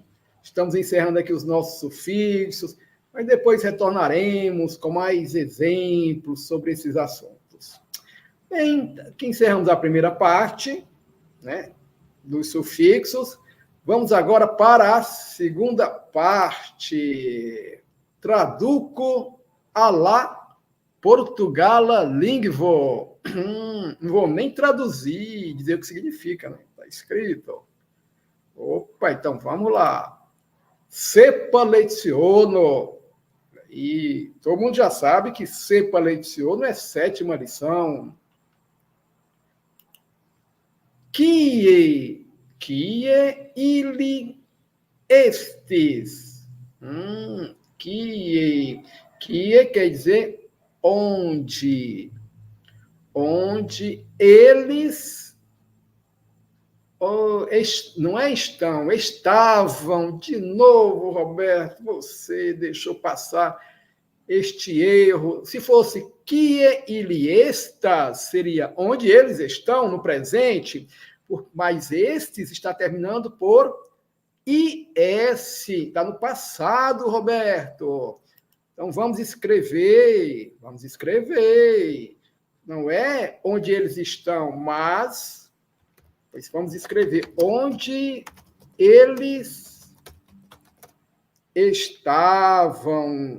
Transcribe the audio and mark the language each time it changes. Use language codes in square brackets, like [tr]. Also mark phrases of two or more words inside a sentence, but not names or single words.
[pt] Estamos encerrando aqui os nossos sufixos, mas depois retornaremos com mais exemplos sobre esses assuntos. Bem, aqui encerramos a primeira parte, né, dos sufixos. Vamos agora para a segunda parte. [eo] Traduco a la Portugala Lingvo. [pt] Não vou nem traduzir, dizer o que significa, né? Está escrito. Opa, então vamos lá. [eo] Sepa leciono. [pt] E todo mundo já sabe que [eo] sepa leciono [pt] é 7ª lição. [eo] Kie ili estes. [pt] Kie quer dizer onde eles não estão, estavam. De novo, Roberto, você deixou passar este erro. Se fosse [eo] kie ili estas, [pt] seria onde eles estão no presente, mas estes está terminando por is, está no passado, Roberto. Então vamos escrever. Não é onde eles estão, mas vamos escrever onde eles estavam.